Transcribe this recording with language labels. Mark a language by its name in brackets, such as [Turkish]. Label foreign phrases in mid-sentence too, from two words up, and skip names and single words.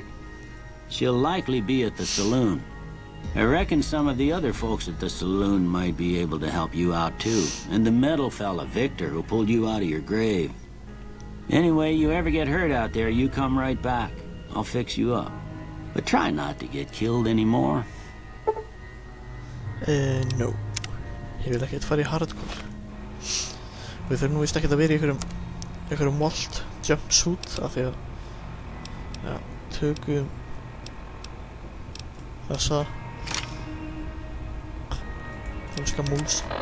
[English] She'll likely be at the saloon. I reckon some of the other folks at the saloon might be able to help you out too. And the metal fella, Victor, who pulled you out of your grave. Anyway, you ever get hurt out there, you come right back. I'll fix you up. But try not to get killed anymore. No. [Icelandic] Ég vil ekkert fara í hardcore. Við þurfum nú vist ekkert að vera í einhverjum molt jumpsuit af því að... Já, tökum... þessa... Þanska múls.